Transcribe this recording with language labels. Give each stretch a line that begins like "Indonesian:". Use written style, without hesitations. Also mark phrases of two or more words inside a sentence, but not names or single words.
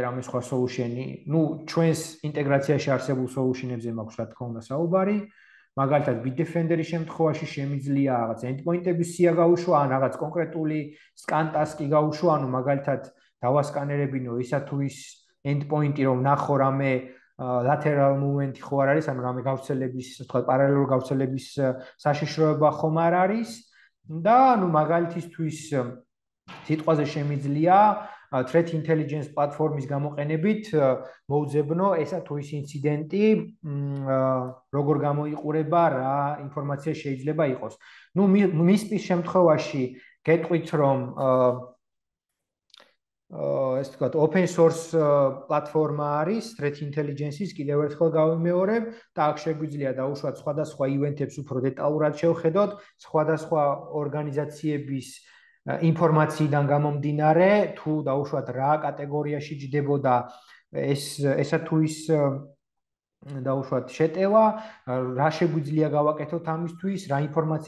Georgian: რამე სხვა solution-ი, ნუ ჩვენს ინტეგრაციაში არსებულ solution-ებზე მაქვს რა თქმა უნდა საუბარი, მაგალითად Bitdefender-ის შემთხვევაში შემიძლია რაღაც endpoint-ების სია გავუშვა, ან რაღაც კონკრეტული
English: scan task-ი
Georgian: გავუშვა, ანუ მაგალითად დავასკანერებინო ისა თუ ის endpoint-ი რომ ნახო რამე
English: lateral movement
Georgian: ხო არ არის, ანუ რამე გავრცელების, თქვა პარალელური გავრცელების საშიშროება ხომ არ არის და ანუ მაგალითისთვის სიტყვაზე შემიძლია
English: threat intelligence
Georgian: პლატფორმის გამოყენებით მოუძებნო ესა თუ ის ინციდენტი როგორ გამოიყურება, რა ინფორმაცია შეიძლება იყოს. ნუ მისთვის შემთხვევაში გეტყვით რომ ეს თქვა
English: open source
Georgian: პლატფორმა არის
English: threat intelligence-ის
Georgian: კიდევ ერთხელ გავიმეორებ და აქ შეგვიძლია დაუშვათ სხვადასხვა ივენთებს უფრო დეტალურად შევხედოთ, სხვადასხვა ორგანიზაციების ინფორმაციიდან გამომდინარე, თუ დაუშვათ რა კატეგორიაში ჯდებოდა ესა თუ ის დაუშვათ შეტევა, რა შეგვიძლია გავაკეთოთ ამისთვის, რა ინფორმაცია